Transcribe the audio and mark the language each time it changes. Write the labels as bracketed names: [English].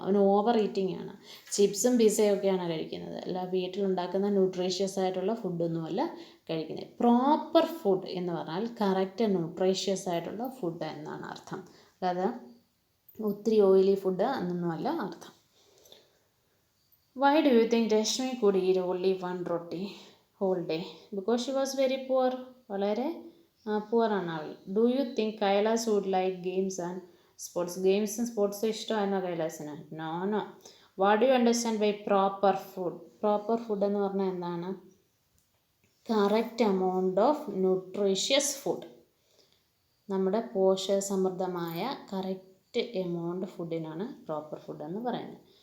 [Malayalam] അവന് over eating ആണ്. ചിപ്സും പിസയും ഒക്കെയാണ് കഴിക്കുന്നത്, അല്ല വീട്ടിലുണ്ടാക്കുന്ന ന്യൂട്രീഷ്യസ് ആയിട്ടുള്ള ഫുഡൊന്നുമല്ല കഴിക്കുന്നത്. പ്രോപ്പർ ഫുഡ് എന്ന് പറഞ്ഞാൽ കറക്റ്റ് ന്യൂട്രീഷ്യസ് ആയിട്ടുള്ള ഫുഡ് എന്നാണ് അർത്ഥം, അല്ലാതെ ഒത്തിരി ഓയിലി ഫുഡ് എന്നൊന്നുമല്ല അർത്ഥം. [English] Why do you think Rashmi could eat only 1 roti whole day? Because she was very poor. [Malayalam] വളരെ പുവറാണ് അവൾ. [English] Do you think Kailas would like games and sports? [Malayalam] ഗെയിംസും സ്പോർട്സും ഇഷ്ടമായിരുന്നോ കൈലാസിന്? [English] No. What do you understand by proper food? [Malayalam] Proper food എന്ന് പറഞ്ഞാൽ എന്താണ്? [English] correct amount of nutritious food, [Malayalam] നമ്മുടെ പോഷകസമൃദ്ധമായ correct amount ഫുഡിനാണ് proper food എന്ന് പറയുന്നത്.